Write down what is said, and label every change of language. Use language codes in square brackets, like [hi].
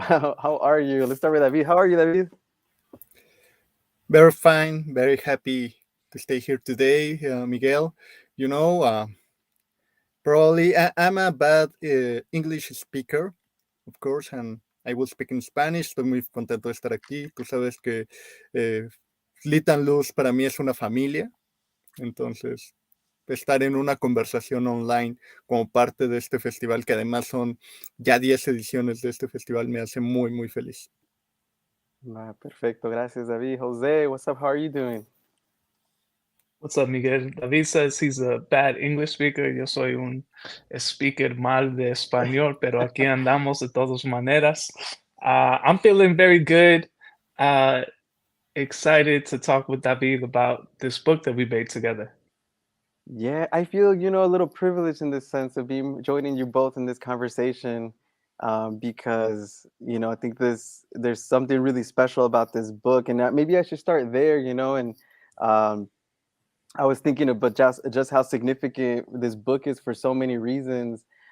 [en] How are you? Let's start with David. How are you, David? Very fine. Very happy to stay here today, Miguel. You know, probably I'm a bad English speaker, of course, and I will speak in Spanish. [es] Estoy muy contento de estar aquí. Tú sabes que Lit Luz para mí es una familia. Entonces, estar en una conversación online como parte de este festival, que además son ya 10 ediciones de este festival, me hace muy, muy feliz. Perfecto. Gracias, David. [en] Jose, what's up? How are you doing? What's up, Miguel? David says he's a bad English speaker. [es] Yo soy un speaker mal de español, pero aquí andamos de todas maneras. [en] I'm feeling very good. Excited to talk with David about this book that we made together. Yeah, I feel, a little privileged in this sense of joining you both in this conversation, because, I think there's something really special about this book, and maybe I should start there, and I was thinking about just how significant this book is for so many reasons.